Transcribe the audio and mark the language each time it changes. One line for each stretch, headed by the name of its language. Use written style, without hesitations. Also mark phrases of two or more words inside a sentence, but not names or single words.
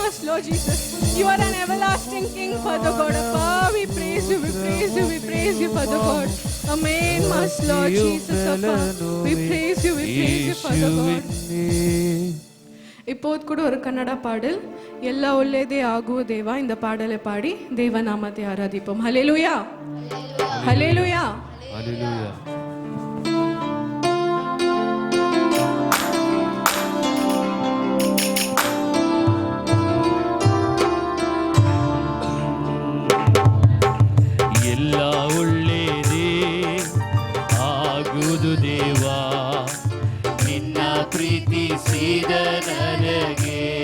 English: Lord Jesus. You are an everlasting King, Father God. Appa, we praise you, we praise you, we praise you, Father God. Amen, Master Lord Jesus. Appa, we praise you, Father God.
Tamil: இப்போது கூட ஒரு கன்னட பாடல்,
Kannada: ಎಲ್ಲ ಒಳ್ಳೆಯದೇ ಆಗುವ ದೇವ,
Tamil: இந்த பாடலை பாடி தேவநாமத்தை ஆராதிப்போம். ஹல்லேலூயா, ஹல்லேலூயா, ஹல்லேலூயா.
Kannada: ಎಲ್ಲ ಒಳ್ಳೆಯದೇ ಆಗುವುದು ದೇವಾ, ನಿನ್ನ ಪ್ರೀತಿಸಿದ ನನಗೆ.